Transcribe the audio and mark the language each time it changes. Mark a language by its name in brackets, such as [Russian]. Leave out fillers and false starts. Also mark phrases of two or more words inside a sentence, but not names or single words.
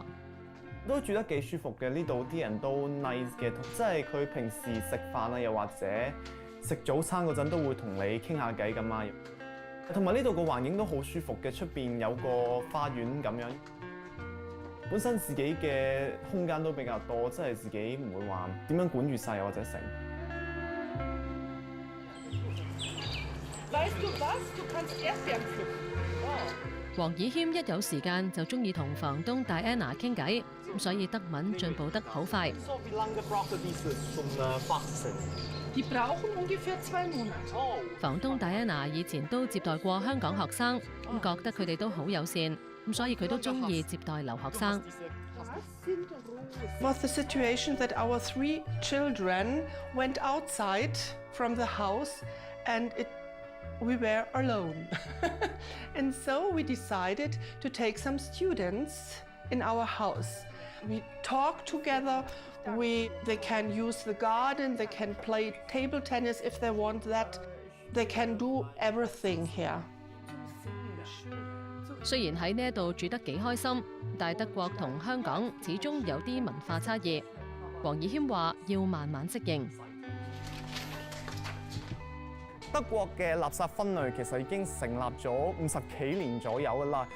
[Cantonese] 都住得幾舒服嘅。呢度啲人都 nice 嘅，即係佢平時食飯啊，又或者食早餐嗰陣都會同你傾下偈咁啊。同埋呢度個環境都好舒服嘅，出邊有個花園咁樣。本身自己嘅空間都比較多，即係自己唔會話點樣管住晒或者成。 [German] Weißt du was? Du kannst Erdbeeren pflücken. Wow. [Cantonese] 黃以謙一有時間就中意同房東戴安娜傾偈，所以德文進步得好快。 [German] Die brauchen ungefähr 2 Monate. [Cantonese] 房東戴安娜以前都接待過香港學生，覺得佢哋都好友善，所以佢都中意接待留學生。 [English] Was the situation that our 3 children went outside from the house and we were alone. And so we decided to take some students in our house. We talk together. They can use the garden, they can play table tennis if they want that. They can do everything here. [Cantonese] 雖然喺呢度住得幾開心，但德國同香港始終有啲文化差異。黃以謙話要慢慢適應。德國嘅垃圾分類其實已經成立咗50幾年左右㗎啦。